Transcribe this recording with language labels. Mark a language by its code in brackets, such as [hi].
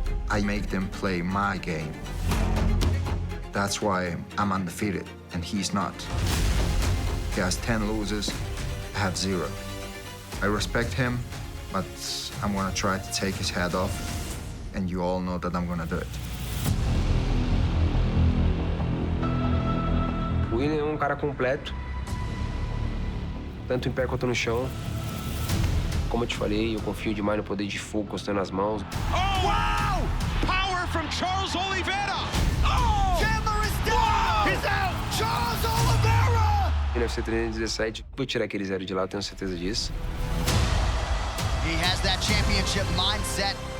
[en] I make them play my game. That's why I'm undefeated, and he's not. He has 10 losses, I have 0. I respect him, but I'm gonna try to take his head off. And you all know that I'm gonna do it. [pt] O William é um cara completo, tanto em pé quanto no chão. Como eu te falei, eu confio demais no poder de fogo costando as mãos. [en] Oh, wow! Power from Charles Oliveira! Oh! Chandler is down! He's out! Charles Oliveira! [pt] No UFC 317, vou tirar aquele 0 de lá, eu tenho certeza disso. [en] He has that championship mindset.